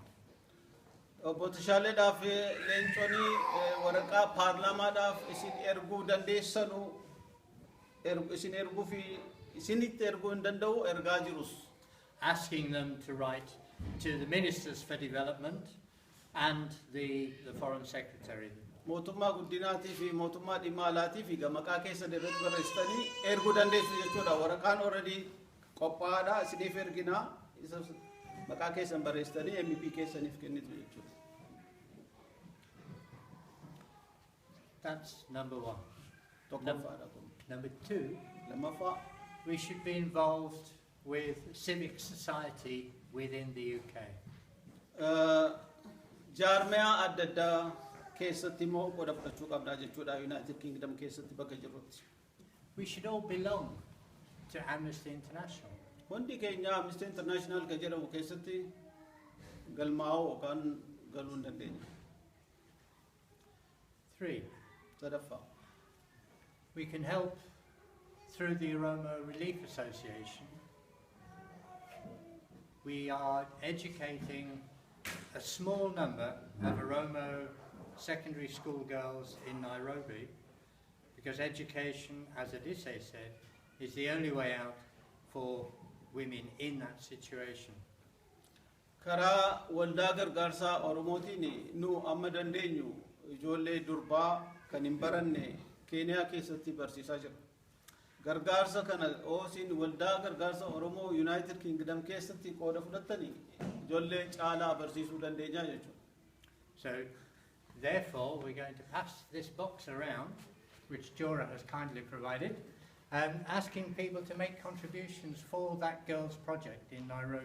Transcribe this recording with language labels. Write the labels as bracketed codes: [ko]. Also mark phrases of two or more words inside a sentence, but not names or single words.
[om] Obbo Tashaaleedhaaf Leencoonii waraqaa paarlaamaadhaaf isin erguu dandeessanu isin erguu fi isinitti erguu hin danda'u ergaa jirus. [en] Asking them to write to the ministers for development and the foreign secretary. [om] Mootummaa guddinaatii fi mootummaa dhimma alaatii fi maqaa keessa irratti barreessitanii erguu dandeessu jechuudha. Waraqaan already qophaa'aadha isiniif erginaa isa maqaa keessan barreessitanii MEP keessaniif kennitu jechuudha. [en] That's number one. Number two, we should be involved with civic society within the UK. [om] Jaarmiyaa adda addaa keessatti immoo qooda fudhachuu qabna jechuudha United Kingdom keessatti bakka jirrutti. [en] We should all belong to Amnesty International. [om] Hundi keenya Amnesty International kan jedhamu keessatti galmaa'uu yookaan galuu hin dandeenya. 3. Sadaffaa. [en] We can help through the Oromo Relief Association. We are educating a small number of Oromo secondary school girls in Nairobi, because education, as Adise said, is the only way out for women in that situation. [om] Karaa waldaa gargaarsaa Oromootiin nu amma dandeenyu ijoollee durbaa kan hin baranne Keeniyaa keessatti barsiisaa jira. Gargaarsa kana oosin waldaa gargaarsa Oromoo United Kingdom keessatti qooda fudhatanii ijoollee caalaa barsiisuu dandeenya jechuudha. [en] So, therefore, we're going to pass this box around, which Jora has kindly provided, asking people to make contributions for that girls' project in Nairobi.